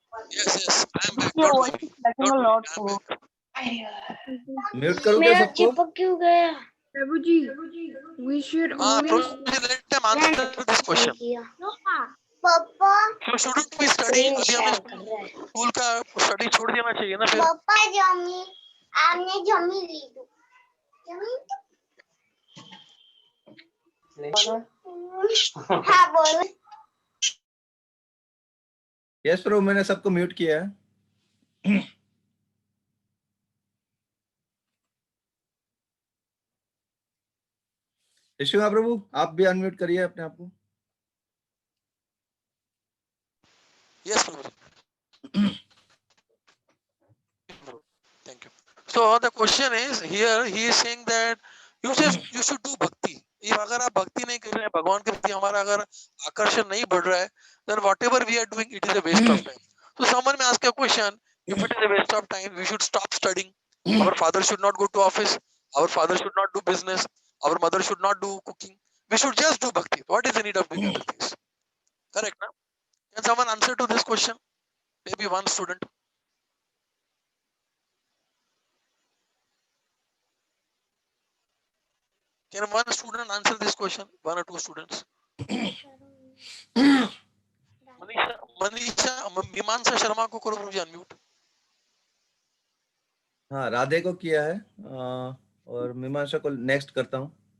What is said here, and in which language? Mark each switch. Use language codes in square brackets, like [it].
[en] Yes, I am back. Don't worry. Don't worry, I am back. [hi] Mute करूँ क्या मेरा सबको? चिपक क्यों गया? [en] Prabhuji, we should only. Prabhuji, let them answer to this question. [hi] पापा [en] So shouldn't we study? [hi] अभी हमें स्कूल का स्टडी छोड़ देना चाहिए ना फिर? पापा जमी आपने जमी ली जमी हाँ बोलो। यस प्रभु, मैंने सबको म्यूट किया है। यशुआ प्रभु, आप भी अनम्यूट करिए अपने आप को। [en] Yes, Prabhuji. Thank you. So the question is here, he is saying that you should do bhakti. [hi] If अगर आप भक्ति नहीं कर रहे हैं, भगवान के प्रति हमारा अगर आकर्षण नहीं बढ़ रहा है, [en] then whatever we are doing, it is a waste of time. So someone may ask a question, if it is a waste of time, we should stop studying. Our father should not go to office. Our father should not do business. Our mother should not do cooking. We should just do bhakti. What is the need of doing other things? Correct, na? Can someone answer to this question? Maybe one student. Can one student answer this question? One or two students? [hi] Manisha मीमांसा शर्मा को करो मुझे unmute. हाँ, राधे को किया है और मीमांसा को नेक्स्ट करता हूँ।